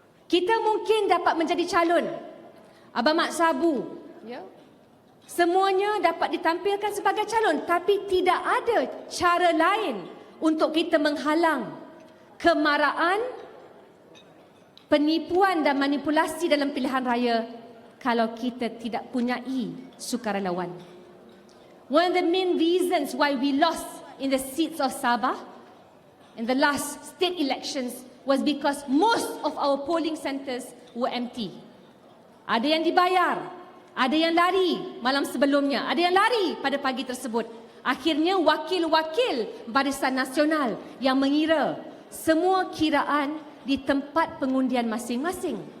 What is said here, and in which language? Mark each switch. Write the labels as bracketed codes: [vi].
[ms] Kita mungkin dapat menjadi calon Abang Mak Sabu, semuanya dapat ditampilkan sebagai calon, tapi tidak ada cara lain untuk kita menghalang kemarahan, penipuan dan manipulasi dalam pilihan raya kalau kita tidak punyai sukarelawan. [en] One of the main reasons why we lost in the seats of Sabah in the last state elections was because most of our polling centres were empty. [ms] Ada yang dibayar, ada yang lari malam sebelumnya, ada yang lari pada pagi tersebut. Akhirnya wakil-wakil Barisan Nasional yang mengira semua kiraan di tempat pengundian masing-masing.